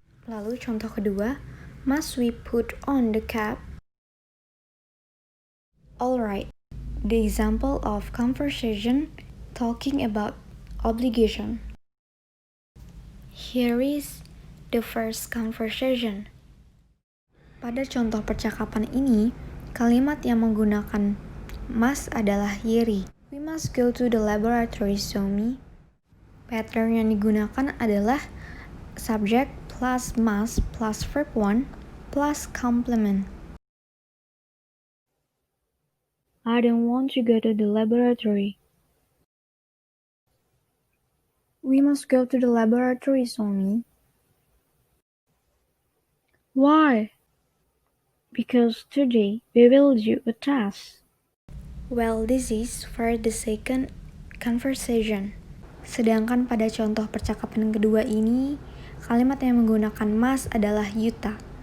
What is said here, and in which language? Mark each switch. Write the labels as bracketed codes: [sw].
[id] Lalu contoh kedua, [en] must we put on the cap? Alright, the example of conversation talking about obligation. Here is the first conversation. [id] Pada contoh percakapan ini, kalimat yang menggunakan must adalah Yeri. [en] We must go to the laboratory, Somi. [id] Pattern yang digunakan adalah subject plus must plus verb 1 plus complement. [en] I don't want to go to the laboratory. We must go to the laboratory, Somi. Why? Because today we will do a test. Well, this is for the second conversation. [id] Sedangkan pada contoh percakapan kedua ini, kalimat yang menggunakan must adalah Yuta.